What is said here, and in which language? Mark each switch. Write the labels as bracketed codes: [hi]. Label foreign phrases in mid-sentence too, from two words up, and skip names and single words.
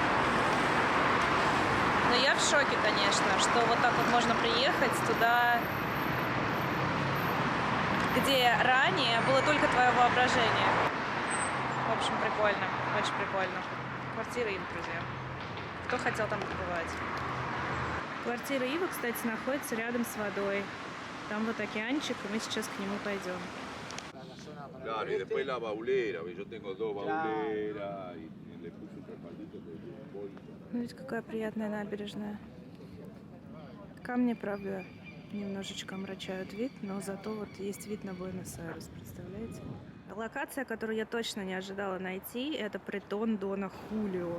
[ru] Но я в шоке, конечно, что вот так вот можно приехать туда, где ранее было только твое воображение. В общем, прикольно, очень прикольно. Квартира Ива, друзья. Кто хотел там побывать? Квартира Ива, кстати, находится рядом с водой. Там вот океанчик, и мы сейчас к нему пойдем. [es] Claro, y después la baulera, yo tengo 2 bauleras y le puse un respaldito de fútbol. [ru] Ну ведь какая приятная набережная. Камни, правда, немножечко омрачают вид, но зато вот есть вид на Буэнос-Айрес, представляете? Локация, которую я точно не ожидала найти, это притон Дона Хулио.